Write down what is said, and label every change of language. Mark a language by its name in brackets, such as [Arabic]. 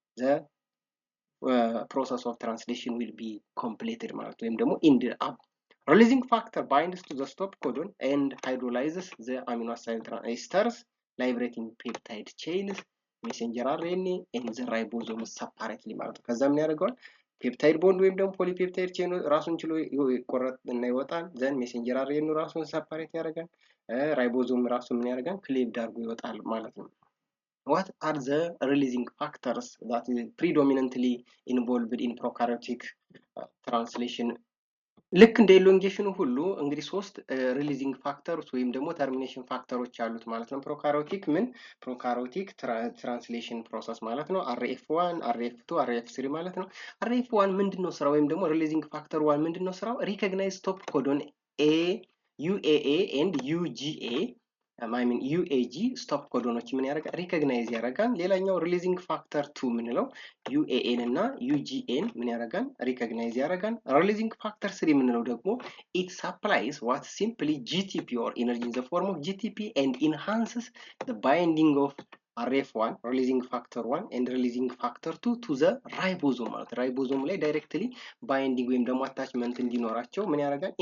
[English] the process of translation will be completed [Amharic] ማለት ወይም ደግሞ [English] ended up. Releasing factor binds to the stop codon and hydrolyzes the amino acid esters liberating peptide chains, messenger RNA and the ribosome separately ማለት ነው። [Amharic] ከዛ ምን ያደርገዋል? ፔፕታይድ ቦንድ ወይም ደግሞ ፖሊፔፕታይድ ቼኑ ራሱን ችሎ ይቆረጥ እና ይወጣል። ዘን ሜሴንጀር አርኤንኤ ራሱን ሰፓሬት ያደርጋል። ራይቦዞም ራሱ ምን ያደርጋል? ክሌቭድ አድርጎ ይወጣል ማለት ነው። [English] What are the releasing factors that is predominantly involved in prokaryotic translation? [Amharic] ልክ እንደ ኤሎንጌሽኑ ሁሉ እንግዲህ ሶስት ሪሊዚንግ ፋክተሮች ወይም ደግሞ ተርሚኔሽን ፋክተሮች አሉት ማለት ነው። ፕሮካሪዮቲክ ትራንስሌሽን ፕሮሰስ ማለት ነው። RF1 RF2 RF3 ማለት ነው። RF1 ምንድነው ስራው? ወይም ደግሞ ሪሊዚንግ ፋክተር 1 ምንድነው ስራው? ሪኮግናይዝ ስቶፕ ኮዶን UAA and UGA UAG ስቶፕ ኮዶኖች ምን ያደርጋል? ሪኮግናይዝ ያደርጋል። ሌላኛው ሪሊዚንግ ፋክተር 2 ምንለው UAN እና UGN ምን ያደርጋል? ሪኮግናይዝ ያደርጋል። ሪሊዚንግ ፋክተር 3 ምንለው ደግሞ [English] it supplies what simply GTP or energy in the form of GTP and enhances the binding of RF1 releasing factor 1 and releasing factor 2 to the ribosome [Amharic] ማለት ራይቦዞም ላይ ዳይሬክትሊ ባይንዲንግ ወይም ደግሞ አታችመንት እንዲኖራቸው ምን ያደርጋል?